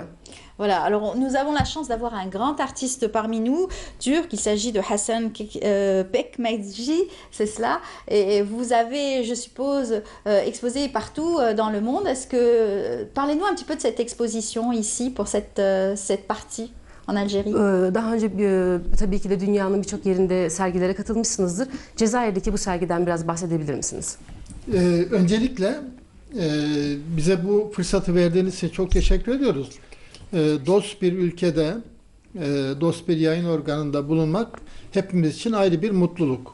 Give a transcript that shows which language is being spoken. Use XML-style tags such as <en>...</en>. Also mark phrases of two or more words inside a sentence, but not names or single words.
<fr>Voilà, alors nous avons la chance d'avoir un grand artiste parmi nous, turc, il s'agit de Hassan Pekmezci, c'est cela, et vous avez, je suppose, exposé partout dans le monde. Parlez-nous un petit peu de cette exposition ici, pour cette partie en Algérie.</fr> <tr>Daha önce tabii ki de dünyanın birçok yerinde sergilere katılmışsınızdır. Cezayir'deki bu sergiden biraz bahsedebilir misiniz? Öncelikle bize bu fırsatı verdiğiniz için çok teşekkür ediyoruz. Dost bir ülkede, dost bir yayın organında bulunmak hepimiz için ayrı bir mutluluk.</tr>